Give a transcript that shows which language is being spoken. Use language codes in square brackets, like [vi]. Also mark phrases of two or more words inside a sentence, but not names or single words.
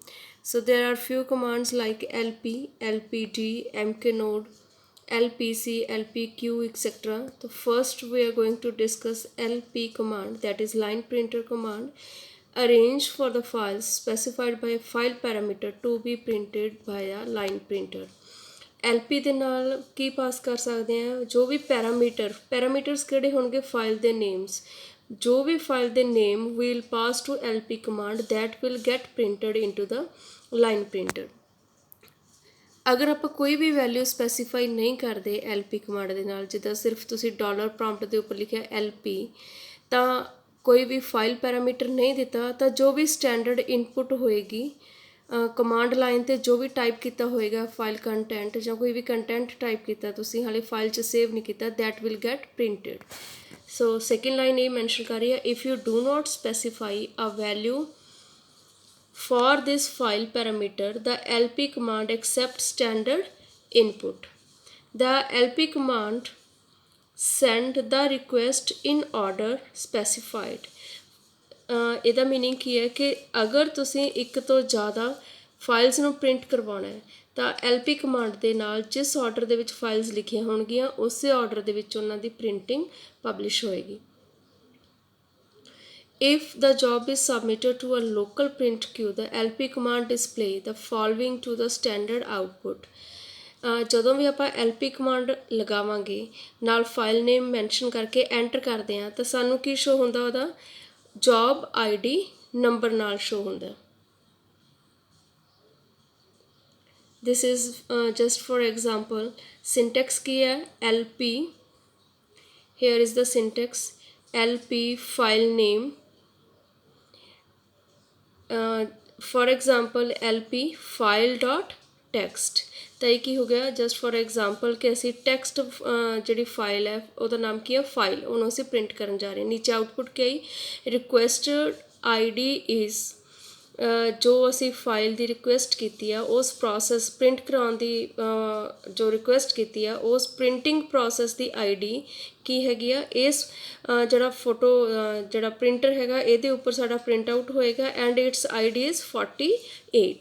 [en] So there are few commands like lp, lpd, mknode, lpc, lpq, etc. So first we are going to discuss lp command, that is line printer command. Arrange for the files specified by a file parameter to be printed via line printer. [pa] LP ਦੇ ਨਾਲ ਕੀ ਪਾਸ ਕਰ ਸਕਦੇ ਹਾਂ, ਜੋ ਵੀ ਪੈਰਾਮੀਟਰਸ ਕਿਹੜੇ ਹੋਣਗੇ, ਫਾਈਲ ਦੇ ਨੇਮਸ, ਜੋ ਵੀ ਫਾਈਲ ਦੇ ਨੇਮ [en] will pass to LP command that will get printed into the line printer. [pa] ਅਗਰ ਆਪਾਂ ਕੋਈ ਵੀ ਵੈਲਿਊ ਸਪੈਸੀਫਾਈ ਨਹੀਂ ਕਰਦੇ [en] LP command [pa] ਦੇ ਨਾਲ, ਜਿੱਦਾਂ ਸਿਰਫ ਤੁਸੀਂ [en] dollar prompt [pa] ਦੇ ਉੱਪਰ ਲਿਖਿਆ LP, ਤਾਂ ਕੋਈ ਵੀ [en] file parameter [pa] ਨਹੀਂ ਦਿੱਤਾ, ਤਾਂ ਜੋ ਵੀ [en] standard input [pa] ਹੋਏਗੀ [en] command line [pa] 'ਤੇ ਜੋ ਵੀ ਟਾਈਪ ਕੀਤਾ ਹੋਏਗਾ [en] file content [pa] ਜਾਂ ਕੋਈ ਵੀ ਕੰਟੈਂਟ ਟਾਈਪ ਕੀਤਾ ਤੁਸੀਂ ਹਾਲੇ ਫਾਈਲ 'ਚ ਸੇਵ ਨਹੀਂ ਕੀਤਾ, [en] that will get printed. [pa] ਸੋ ਸੈਕਿੰਡ ਲਾਈਨ ਇਹ ਮੈਂਸ਼ਨ ਕਰ ਰਹੀ ਹੈ, [en] if you do not specify a value for this file parameter, the lp command accepts standard input. The lp command send the request in order specified. [pa] ਇਹਦਾ ਮੀਨਿੰਗ ਕੀ ਹੈ ਕਿ ਅਗਰ ਤੁਸੀਂ ਇੱਕ ਤੋਂ ਜ਼ਿਆਦਾ ਫਾਈਲਸ ਨੂੰ ਪ੍ਰਿੰਟ ਕਰਵਾਉਣਾ ਹੈ ਤਾਂ [en] LP command [pa] ਦੇ ਨਾਲ ਜਿਸ ਆਰਡਰ ਦੇ ਵਿੱਚ ਫਾਈਲਸ ਲਿਖੀਆਂ ਹੋਣਗੀਆਂ ਉਸੇ ਆਰਡਰ ਦੇ ਵਿੱਚ ਉਹਨਾਂ ਦੀ ਪ੍ਰਿੰਟਿੰਗ ਪਬਲਿਸ਼ ਹੋਏਗੀ। [en] If the job is submitted to a local print queue, the LP command display the following to the standard output. [pa] ਜਦੋਂ ਵੀ ਆਪਾਂ [en] LP command [pa] ਲਗਾਵਾਂਗੇ ਨਾਲ ਫਾਈਲ ਨੇਮ ਮੈਂਸ਼ਨ ਕਰਕੇ ਐਂਟਰ ਕਰਦੇ ਹਾਂ ਤਾਂ ਸਾਨੂੰ ਕੀ ਸ਼ੋ ਹੁੰਦਾ, ਉਹਦਾ [en] job ID number [pa] ਨਾਲ ਸ਼ੋ ਹੁੰਦਾ। [en] This is just for example. [pa] Syntax ਕੀ ਹੈ, [en] LP, here is the syntax, LP file name, for example LP file dot text। [pa] ਤਾਂ ਇਹ ਕੀ ਹੋ ਗਿਆ, [en] just for example [pa] ਕਿ ਅਸੀਂ ਟੈਕਸਟ ਜਿਹੜੀ ਫਾਈਲ ਹੈ ਉਹਦਾ ਨਾਮ ਕੀ ਹੈ, ਫਾਈਲ, ਉਹਨੂੰ ਅਸੀਂ ਪ੍ਰਿੰਟ ਕਰਨ ਜਾ ਰਹੇ ਹਾਂ। ਨੀਚੇ ਆਊਟਪੁੱਟ ਕੀ ਆਈ, [en] request ID is, [pa] ਜੋ ਅਸੀਂ ਫਾਈਲ ਦੀ ਰਿਕੁਐਸਟ ਕੀਤੀ ਆ ਉਸ ਪ੍ਰੋਸੈਸ ਪ੍ਰਿੰਟ ਕਰਾਉਣ ਦੀ ਜੋ ਰਿਕੁਐਸਟ ਕੀਤੀ ਆ ਉਸ [en] printing process [pa] ਦੀ ID ਕੀ ਹੈਗੀ ਆ, ਇਸ ਜਿਹੜਾ ਫੋਟੋ ਜਿਹੜਾ ਪ੍ਰਿੰਟਰ ਹੈਗਾ ਇਹਦੇ ਉੱਪਰ ਸਾਡਾ [en] print out [pa] ਹੋਏਗਾ [en] and its ID is 48.